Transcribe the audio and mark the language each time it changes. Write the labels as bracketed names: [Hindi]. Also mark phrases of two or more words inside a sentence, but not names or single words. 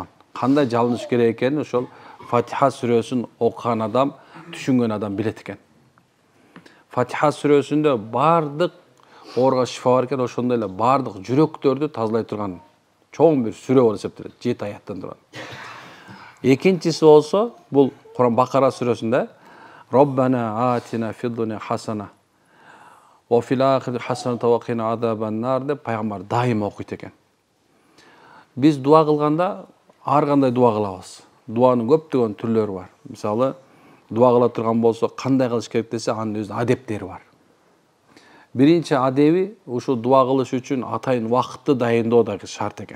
[Kyrgyz] Кандай жалыныш керек экенин ошол Фатиха сүрөсүн окуган адам, түшүнгөн адам билет экен. Фатиха сүрөсүндө бардык оорга шифа бар экен, ошондой эле бардык жүрөктөрдү тазалай турган чоң бир сүрө болуп эсептелет, 7 аяттан турат. Экинчиси болсо, бул Куран Бакара сүрөсүндө [Arabic] ربنا آتنا في الدنيا حسنة و في الآخرة حسنة و قنا عذاب النار [Kyrgyz] деп пайгамбар дайым окуйт экен. Биз дуа кылганда ар кандай дуа кылабыз. Дуанын көптөгөн түрлөрү бар. Мисалы, дуа кыла турган болсо, кандай кылыш керек десе, анын өзүнүн адептери бар. Биринчи адеби ушул дуа кылыш үчүн атайын убакытты дайындоо да шарт экен.